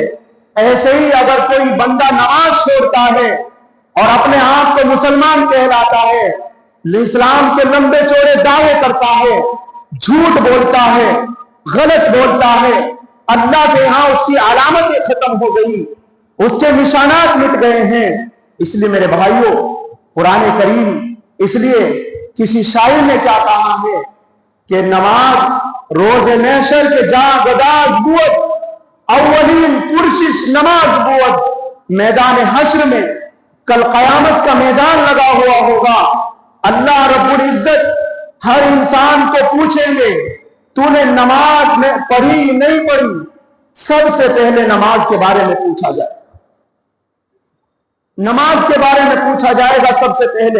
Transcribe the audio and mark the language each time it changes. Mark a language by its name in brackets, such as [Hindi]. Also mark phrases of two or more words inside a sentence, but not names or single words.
[Urdu] ایسے ہی اگر کوئی بندہ نماز چھوڑتا ہے اور اپنے آپ کو مسلمان کہلاتا ہے، اسلام کے لمبے چوڑے دعوے کرتا ہے، جھوٹ بولتا ہے، غلط بولتا ہے، اللہ کے ہاں اس کی علامتیں ختم ہو گئی، اس کے نشانات مٹ گئے ہیں۔ اس لیے میرے بھائیوں، قرآن کریم اس لیے کسی شاعر نے کیا کہا ہے کہ [Persian] نماز روز محشر کے جا گداز بود، اولین پرشش نماز بود، [Urdu] میدان حشر میں کل قیامت کا میدان لگا ہوا ہوگا، اللہ رب العزت ہر انسان کو پوچھیں گے تو نے نماز میں پڑھی نہیں پڑھی؟ سب سے پہلے نماز کے بارے میں پوچھا جائے، نماز کے بارے میں پوچھا جائے گا سب سے پہلے۔